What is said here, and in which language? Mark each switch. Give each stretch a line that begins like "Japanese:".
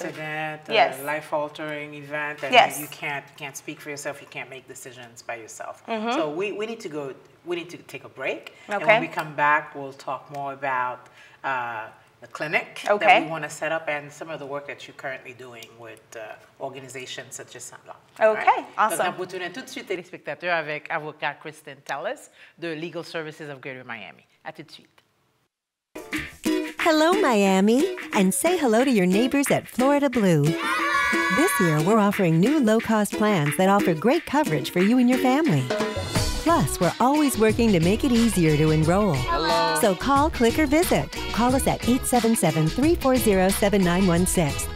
English: an accident, a life-altering event, and you can't speak for yourself, you can't make decisions by yourself. So we need to take a break, and when we come back, we'll talk more about the clinic Okay. that we want to set up and some of the work that you're currently doing with organizations such as Sandla. Okay, awesome.
French: Donc, on peut tourner tout de suite téléspectateurs avec avocat Kristen Tallis de Legal Services of Greater Miami. À tout de suite.
English: Hello, Miami, and say hello to your neighbors at Florida Blue. This year, we're offering new low-cost plans that offer great coverage for you and your family. Plus, we're always working to make it easier to enroll. Hello. So call, click, or visit. Call us at 877-340-7916.